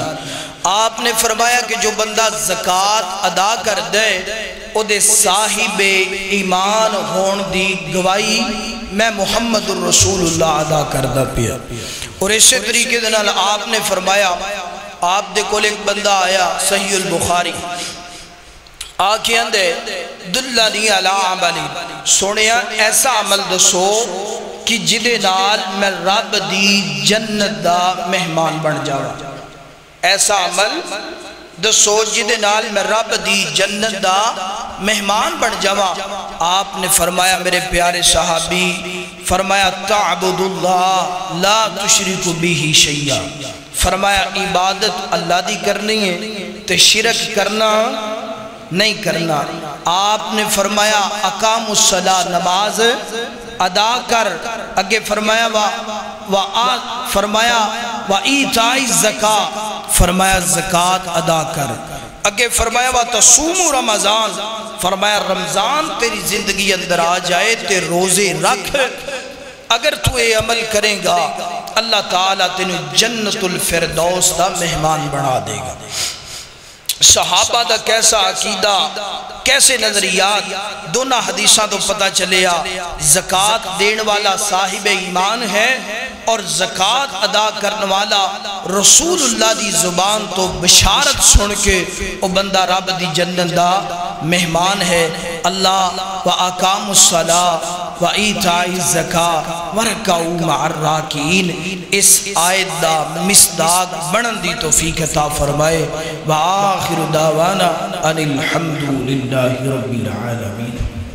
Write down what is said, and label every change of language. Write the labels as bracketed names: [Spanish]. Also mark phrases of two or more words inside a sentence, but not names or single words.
[Punjabi] آپ نے فرمایا کہ جو بندہ زکاة ادا کر دے او دے صاحب ایمان ہون دی گواہی میں محمد الرسول اللہ ادا کردہ پیا. اور اسی طریقے دنال آپ نے فرمایا، آپ دے کول ایک بندہ آیا صحیح البخاری آکے اندے [Arabic] دلنی علی عملی، [Punjabi] سنیا ایسا عمل دسو کہ جدے نال میں رب دی جنت دا مہمان بن جاوا. ایسا عمل دسو جدے نال میں رب دی جنت دا مہمان بن جاوا. آپ نے فرمایا میرے پیارے صحابی، فرمایا [Arabic] تعبد اللہ لا تشرک بہ شیئا. [Punjabi] فرمایا عبادت اللہ دی کرنی ہے تے شرک کرنا نہیں کرنا. آپ نے فرمایا [Arabic] اقام الصلاۃ، [Punjabi] نماز ادا کر. اگے فرمایا [Arabic] وَإِيتَاءِ الزَّكَاةِ، [Punjabi] فرمایا زکاة ادا کر. اگے فرمایا [Arabic] وَتَصُومُ رمضان، [Punjabi] فرمایا رمضان تیری زندگی اندر آ جائے تے روزے رکھ. اگر تو اے عمل کریں گا اللہ تعالیٰ تینوں جنت الفردوس دا مہمان بنا دے گا. صحابہ دا کیسا عقیدہ، کیسے نظریات، دونوں حدیثاں تو پتہ چلیا. زکاة دین والا صاحب ایمان ہے اور زکاة ادا کرنے والا رسول اللہ دی زبان تو بشارت سن کے وہ بندہ رب دی جنت دا مہمان ہے. اللہ [Arabic] وَأَقَامُوا الصَّلَاةَ وَإِيتَاءِ الزَّكَاةَ وَارْكَعُوا مَعَ الرَّاكِعِينَ [Punjabi] اس آیت دا مصداق بنن دی توفیق عطا فرمائے. [Arabic] وآخر دعوانا ان الحمد للہ رب العالمین.